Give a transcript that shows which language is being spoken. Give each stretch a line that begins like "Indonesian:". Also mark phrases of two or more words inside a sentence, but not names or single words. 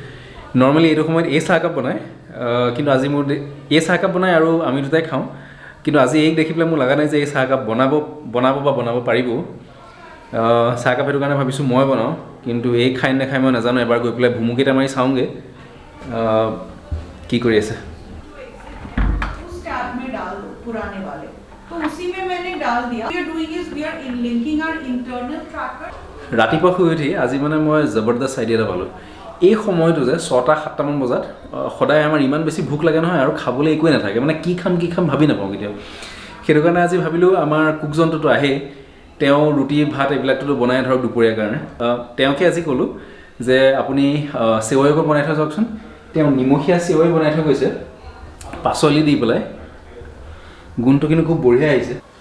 Assamese: নৰ্মেলি এইটো সময়ত এই চাহকাপ বনায়, কিন্তু আজি মোৰ এই চাহকাপ বনায় আৰু আমি দুটাই খাওঁ। কিন্তু আজি এইক দেখি পেলাই মোৰ লগা নাই যে এই চাহকাপ বনাব পাৰিব চাহকাপ সেইটো কাৰণে ভাবিছোঁ মই বনাওঁ কিন্তু এই খাই নাখাই মই নাজানো এবাৰ গৈ পেলাই ভুমুকেইটা মাৰি চাওঁগৈ কি কৰি আছে
Hindi: उस टैब में डाल दो पुराने वाले तो उसी में मैंने डाल दिया
English: we are doing is we are in linking our internal tracker
Assamese: ৰাতিপুৱা শুই উঠি আজি মানে মই জবৰদস্ত আইডিয়া এটা পালোঁ এই সময়টো যে 6-7মান বজাত সদায় আমাৰ ইমান বেছি ভোক লাগে নহয় আৰু খাবলৈ একোৱে নাথাকে মানে কি খাম ভাবি নাপাওঁ কেতিয়াও সেইটো কাৰণে আজি ভাবিলোঁ আমাৰ কুকজনটোতো আহে তেওঁ ৰুটি ভাত এইবিলাকতো বনাই ধৰক দুপৰীয়াৰ কাৰণে তেওঁকে আজি ক'লোঁ যে আপুনি চেৱৈকো বনাই থৈ যাওকচোন তেওঁ নিমখীয়া চেৱৈ বনাই থৈ গৈছে পাচলি দি পেলাই গুণটো কিন্তু খুব বঢ়িয়া আহিছে